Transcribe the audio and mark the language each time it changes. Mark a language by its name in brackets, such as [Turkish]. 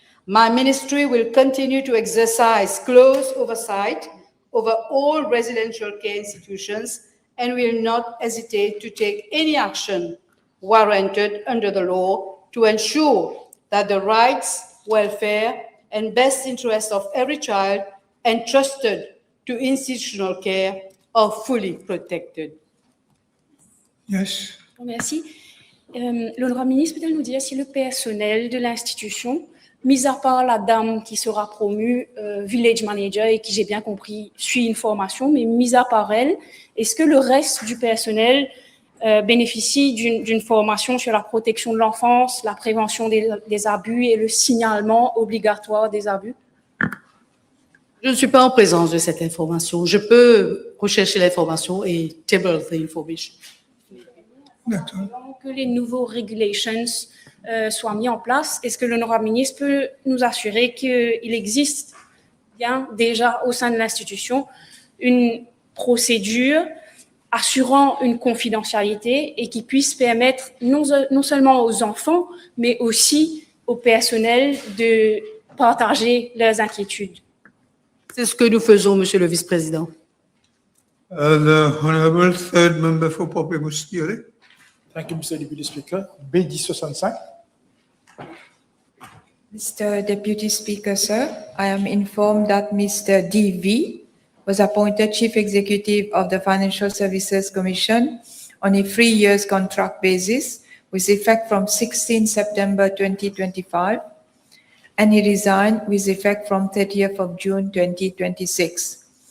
[English] My ministry will continue to exercise close oversight over all residential care institutions and will not hesitate to take any action warranted under the law to ensure that the rights, welfare, and best interests of every child entrusted to institutional care are fully protected. Yes. [French] Merci. L'honorable ministre peut-elle nous dire si le personnel de l'institution, mis à part la dame qui sera promue village manager et qui, j'ai bien compris, suit une formation, mais mis à part elle, est-ce que le reste du personnel bénéficie d'une formation sur la protection de l'enfance, la prévention des abus et le signalement obligatoire des abus? Je ne suis pas en présence de cette information. Je peux rechercher l'information et [English] table the information. [French] Que les nouveaux regulations soient mis en place, est-ce que l'honorable ministre peut nous assurer qu'il existe bien déjà au sein de l'institution une procédure assurant une confidentialité et qui puisse permettre non seulement aux enfants, mais aussi au personnel de partager leurs inquiétudes? C'est ce que nous faisons, Monsieur le Vice-président. [English] The Honorable Third Member for Popé-Bousquiole. Thank you, Mr. Deputy Speaker. B1065. Mr. Deputy Speaker, sir, I am informed that Mr. D.V. was appointed Chief Executive of the Financial Services Commission on a 3-year contract basis with effect from 16 September 2025, and he resigned with effect from 30th of June 2026.